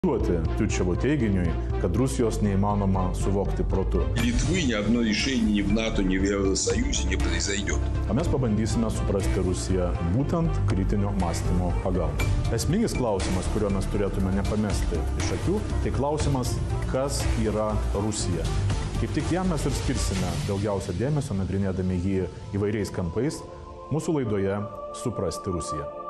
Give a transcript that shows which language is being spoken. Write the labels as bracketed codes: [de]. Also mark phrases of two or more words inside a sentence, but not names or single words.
[lt] Тютчево teiginiui, kad Rusijos neįmanoma suvokti protu. [ru] Литвы ни одно решение ни в НАТО, ни в Евросоюзе не произойдет. [lt] O mes pabandysime suprasti Rusiją būtent kritinio mąstymo pagalba. Esminis klausimas, kurio mes turėtume nepamesti iš akių, tai klausimas, kas yra Rusija. Kaip tik jam mes ir skirsime daugiausia dėmesio, nagrinėdami jį įvairiais kampais, mūsų laidoje Suprasti Rusiją.